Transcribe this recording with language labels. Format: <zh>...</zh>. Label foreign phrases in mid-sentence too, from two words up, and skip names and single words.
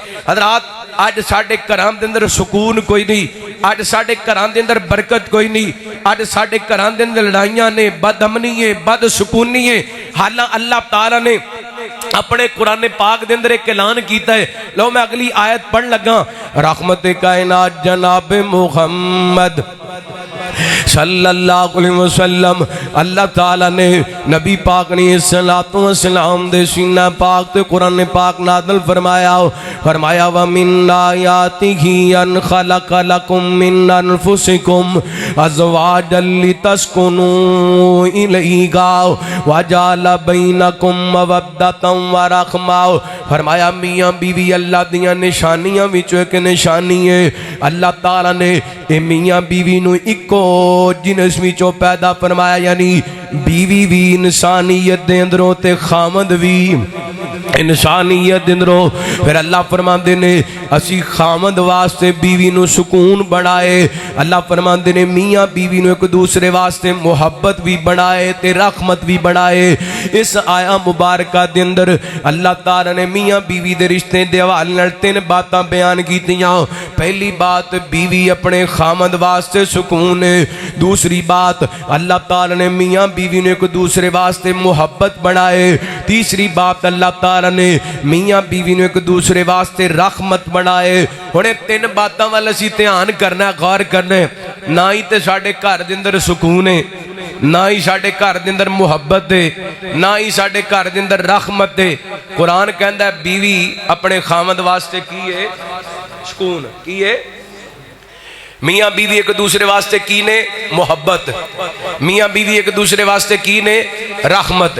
<pa>حضرات اج ساڈے گھراں دے اندر سکون کوئی نہیں، اج ساڈے گھراں دے اندر برکت کوئی نہیں، اج ساڈے گھراں دے اندر لڑائیاں نے، بدامنی ہے، بدسکونی ہے. حالاں اللہ تعالیٰ نے اپنے قرآن پاک دے اندر اک اعلان کیتا ہے. لو میں اگلی آیت پڑھن لگا۔ رحمت کائنات جناب محمد</pa> <ar>صلى الله عليه وسلم</ar> <pa>اللہ تعالیٰ نے نبی پاک نے صلاۃ و سلام دے سینہ پاک تے قرآن پاک نازل فرمایا.</pa> <ar>فرمایا ومن آياته أن خلق لكم من أنفسكم أزواجا لتسكنوا إليها وجعل بينكم مودة ورحمة.</ar> <pa>فرمایا میاں بیوی اللہ دیاں نشانیاں وچوں اک نشانی ہے. اللہ تعالیٰ نے اے میاں بیوی نوں اکو جنس وچوں پیدا فرمایا، یعنی بیوی وی انسانیت دے اندروں تے خاوند وی انسانیت دے اندروں. فیر اللہ فرماندے نے اسیں خاوند واسطے بیوی نوں سکون بنائے. اللہ فرماندے نے میاں بیوی نوں اک دوجے واسطے محبت وی بنائے تے رحمت وی بنائے. اس آیہ مبارکہ دے اندر اللہ تعالیٰ نے میاں بیوی دے رشتے دے حوالے نال تن باتاں بیان کیتیاں. پہلی بات بیوی اپنے خاوند واسطے سکون ہے. دوجی بات اللہ تعالیٰ نے میاں بیوی نے اک دوجے واسطے محبت بنائے. تیجی بات اللہ تعالیٰ نے میاں بیوی نے اک دوجے واسطے رحمت بنائے. ہن تن باتاں ول اسیں دھیان کرنا، غور کرنا. نہ ہی تو ساڈے گھر دے اندر سکون ہے، نہ ہی ساڈے گھر دے اندر محبت ہے، نہ ہی ساڈے گھر دے اندر رحمت ہے. قرآن کہندا بیوی اپنے خاوند واسطے کی ہے سکون، کی ہے میاں بیوی اک دوجے واسطے کی نے محبت، میاں بیوی اک دوجے واسطے کی نے رحمت.</pa>